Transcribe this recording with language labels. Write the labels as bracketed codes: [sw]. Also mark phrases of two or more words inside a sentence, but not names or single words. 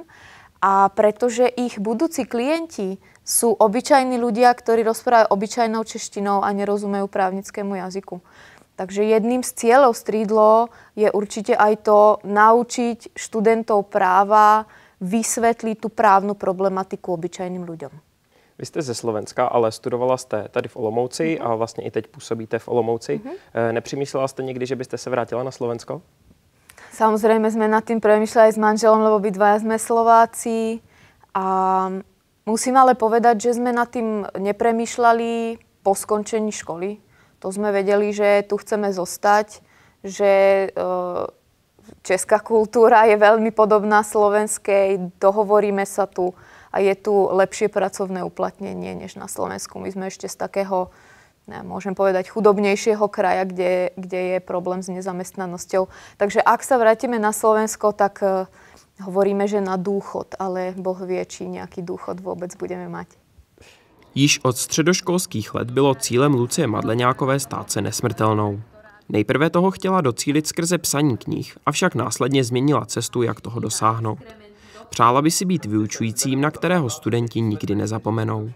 [sk] A pretože ich budúci klienti sú obyčajní ľudia, ktorí rozprávajú obyčajnou češtinou a nerozumejú právnickému jazyku. Takže jedným z cieľov [en] street law [sk] je určite aj to naučiť študentov práva vysvetliť tú právnu problematiku obyčajným ľuďom. [cs] Vy jste ze Slovenska, ale studovala jste tady v Olomouci a vlastně i teď působíte v Olomouci. Nepřemýšlela jste někdy, že byste se vrátila na Slovensko? [sk] Samozrejme sme nad tým premýšľali s manželom, lebo obidvaja sme Slováci. A musím ale povedať, že sme nad tým nepremýšľali po skončení školy. To sme vedeli, že tu chceme zostať, že česká kultúra je veľmi podobná slovenskej, dohovoríme sa tu a je tu lepšie pracovné uplatnenie než na Slovensku. My sme ešte z takého môžem povedať, chudobnejšieho kraja, kde je problém s nezamestnanosťou. Takže ak sa vrátime na Slovensko, tak hovoríme, že na dôchod, ale Boh vie, či nejaký dôchod vôbec budeme mať. [cs] Již od středoškolských let bylo cílem Lucie Madleňákové stát se nesmrtelnou. Nejprve toho chtěla docílit skrze psaní knih, avšak následně změnila cestu, jak toho dosáhnout. Přála by si být vyučujícím, na kterého studenti nikdy nezapomenou.